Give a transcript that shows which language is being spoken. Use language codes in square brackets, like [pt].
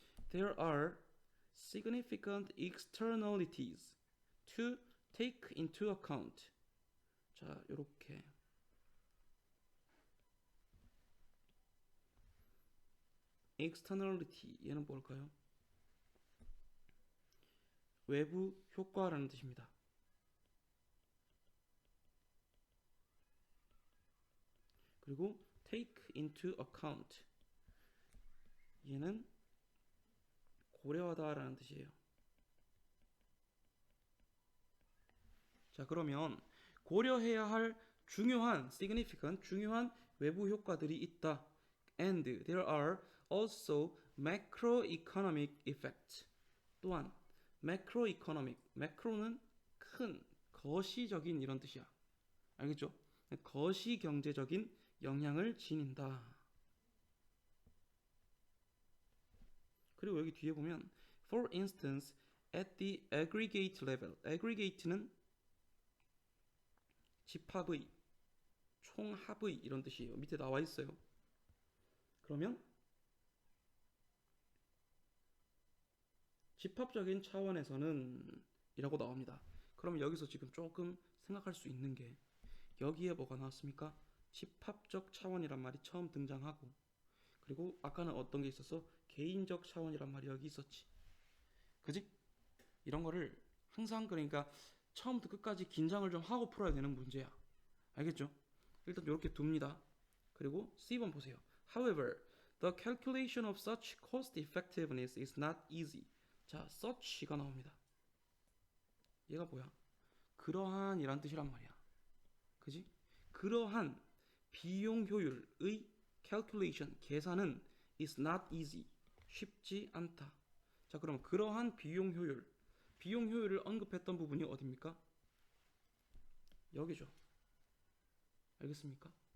[en] There are significant externalities to take into account. [ko] 자, 요렇게 externality 얘는 뭘까요? 외부 효과라는 뜻입니다. 그리고 [en] take into account. [ko] 얘는 고려하다라는 뜻이에요. 자, 그러면 고려해야 할 중요한 significant 중요한 외부 효과들이 있다. [en] And there are also macroeconomic effects. [ko] 또한 macroeconomic, macro는 큰 거시적인 이런 뜻이야. 알겠죠? 거시 경제적인 영향을 지닌다. 그리고 여기 뒤에 보면 [en] for instance at the aggregate level. [ko] aggregate는 집합의, 총합의 이런 뜻이에요. 밑에 나와 있어요. 그러면 집합적인 차원에서는 이라고 나옵니다. 그럼 여기서 지금 조금 생각할 수 있는 게 여기에 뭐가 나왔습니까? 집합적 차원이란 말이 처음 등장하고, 그리고 아까는 어떤 게 있었어? 개인적 차원이란 말이 여기 있었지. 그지? 이런 거를 항상 그러니까 처음부터 끝까지 긴장을 좀 하고 풀어야 되는 문제야. 알겠죠? 일단 이렇게 둡니다. 그리고 C번 보세요. [en] However, the calculation of such cost effectiveness is not easy. [ko] 자, such가 나옵니다. 얘가 뭐야? 그러한 이란 뜻이란 말이야. 그지? 그러한 비용 효율의 calculation, 계산은 [en] is not easy. [ko] 쉽지 않다. 자, 그럼 그러한 비용 효율을 언급했던 부분이 어디입니까? 여기죠. 알겠습니까?